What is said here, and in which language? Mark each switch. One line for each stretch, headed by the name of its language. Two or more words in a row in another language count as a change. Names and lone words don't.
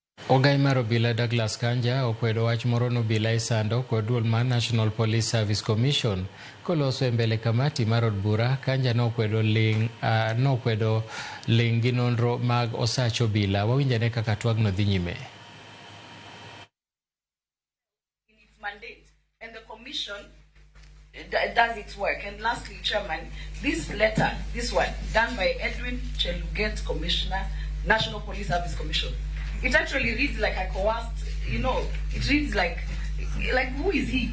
Luo (Kenya and Tanzania): Ogai mar obila Douglas Kanja okwedo wach moro nobila isando kod duol mar National Police Service Commission koloso e mbele kamati mar od bura. Kanja nokwedo ling gi nonro mag osach obila. Wawinjane kaka twagno dhi nyime.
English: And the commission does its work. And lastly, Chairman, this letter, this one, done by Edwin Cheluget, Commissioner, National Police Service Commission, it actually reads like a coerced, it reads like who is he?